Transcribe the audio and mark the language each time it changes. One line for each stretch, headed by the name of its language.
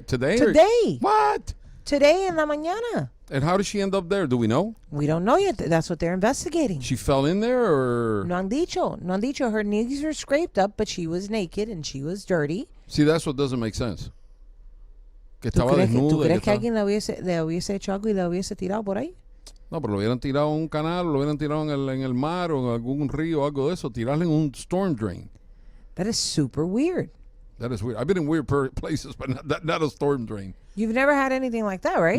English: Today? Today. What? Today
Spanish: en la mañana.
English: And how did she end up there? Do we know? We don't know yet. That's what they're investigating. She fell in there or?
Spanish: No han dicho. No han dicho.
English: Her knees were scraped up, but she was naked and she was dirty. See, that's what doesn't make sense.
Spanish: Que ¿Tú estaba desnuda. ¿Tú crees que alguien le hubiese hecho algo y la hubiese tirado por ahí? No, pero lo hubieran tirado en un canal, lo hubieran tirado en el mar o en algún río o algo de eso. Tirarle en un
English: storm drain. That is super weird. That is weird. I've been in weird places, but not a storm drain. You've never had anything like that, right?